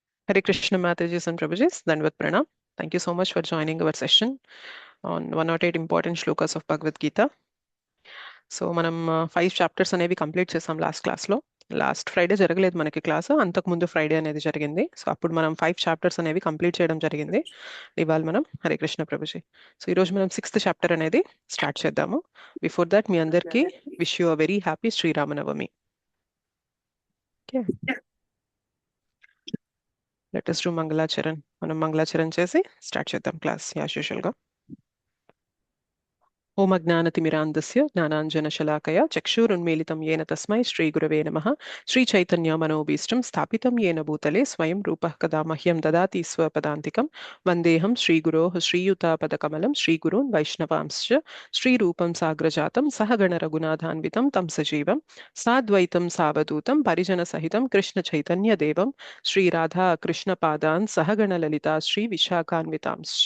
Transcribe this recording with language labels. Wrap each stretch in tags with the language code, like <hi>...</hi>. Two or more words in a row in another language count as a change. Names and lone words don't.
<en>Hare Krishna Mataji and Prabhujis,</en> <hi>दण्डवत् प्रणाम.</hi> <en>Thank you so much for joining our session on 108 important shlokas of Bhagavad Gita.</en> <te>సో మనం 5 చాప్టర్స్ అనేవి కంప్లీట్ చేసాం</te> <en>last classలో. last Friday</en> <te>జరగలేదు మనకి క్లాస్, అంతకుముందు ఫ్రైడే అనేది జరిగింది. సో అప్పుడు మనం 5 చాప్టర్స్ అనేవి కంప్లీట్ చేయడం జరిగింది. ఇవాళ మనం హరే కృష్ణ ప్రభుజీ. సో ఈరోజు మనం 6th చాప్టర్ అనేది స్టార్ట్ చేద్దాము.</te> <en>before that</en> <te>మీ అందరికీ</te> <en>wish you a very happy శ్రీరామనవమి. okay, let us do మంగళాచరణ్.</en> <te>మనం మంగళాచరణ్ చేసి స్టార్ట్ చేద్దాం క్లాస్</te> <en>as usualగా.</en> <sa>ఓం అజ్ఞానతిమిరాంధస్య జ్ఞానాంజనశలాకయా చక్షురున్మీలితం येन తస్మై శ్రీగురవే నమః. శ్రీచైతన్యమనోభీష్టం స్థాపితం येन భూతలే స్వయం రూపः కదా మహ్యం దదాతి స్వపదాంతికం. వందేహం శ్రీగురోః శ్రీయుతాపదకమలం శ్రీగురూన్ వైష్ణవాంశ్చ శ్రీరూపం సాగ్రజాతం సహగణ రఘునాథాన్వితం తం సజీవం సాద్వైతం సావధూతం పరిజనసహితం కృష్ణచైతన్యదేవం శ్రీరాధా కృష్ణపాదాన్ సహగణ లలితా శ్రీ విశాఖాన్వితాంశ్చ.</sa>